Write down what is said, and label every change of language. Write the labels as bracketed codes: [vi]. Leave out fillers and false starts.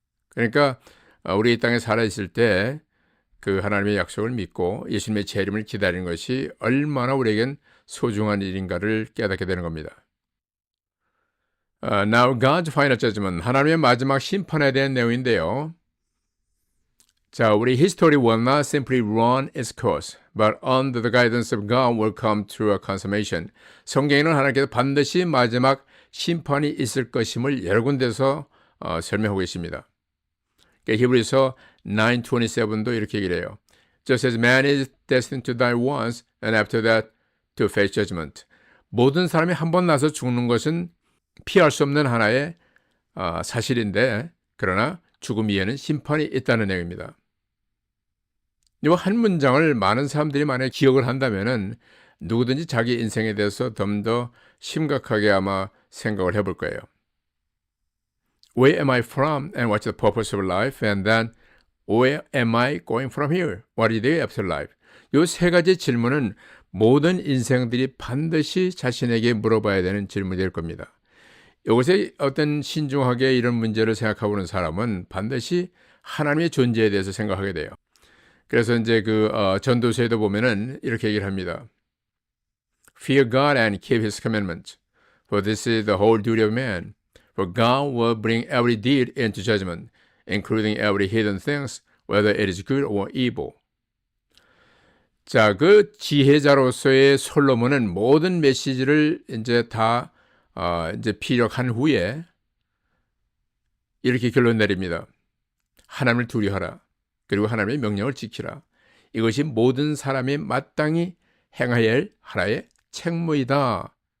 [ko] 그러니까 우리 이 땅에 살아있을 때 그 하나님의 약속을 믿고 예수님의 재림을 기다리는 것이 얼마나 우리에겐 소중한 일인가를 깨닫게 되는 겁니다. [en] Now God's final judgment, [ko] 하나님의 마지막 심판에 대한 내용인데요. 자, 우리 [en] history will not simply run its course, but under the guidance of God will come to a consummation. [ko] 성경에는 하나님께서 반드시 마지막 심판이 있을 것임을 여러 군데서 설명하고 있습니다. 히브리서 9:27도 이렇게 얘기를 해요. [en] Just as man is destined to die once, and after that to face judgment. [ko] 모든 사람이 한 번 나서 죽는 것은 피할 수 없는 하나의 사실인데, 그러나 죽음 이에는 심판이 있다는 내용입니다. 이 한 문장을 많은 사람들이 만약에 기억을 한다면은 누구든지 자기 인생에 대해서 좀 더 심각하게 아마 생각을 해볼 거예요. [en] Where am I from and what's the purpose of life? And then where am I going from here? What is the afterlife? [ko] 이 세 가지 질문은 모든 인생들이 반드시 자신에게 물어봐야 되는 질문이 될 겁니다. 이것에 어떤 신중하게 이런 문제를 생각하고 있는 사람은 반드시 하나님의 존재에 대해서 생각하게 돼요. 그래서 이제 전도서에도 보면은 이렇게 얘기를 합니다. [en] Fear God and keep His commandments, for this is the whole duty of man. For God will bring every deed into judgment, including every hidden things, whether it is good or evil. [ko] 자, 그 지혜자로서의 솔로몬은 모든 메시지를 이제 다 이제 피력한 후에 이렇게 결론 내립니다. 하나님을 두려워하라. 그리고 하나님의 명령을 지키라. 이것이 모든 사람이 마땅히 행해야 할 하나의 책무이다.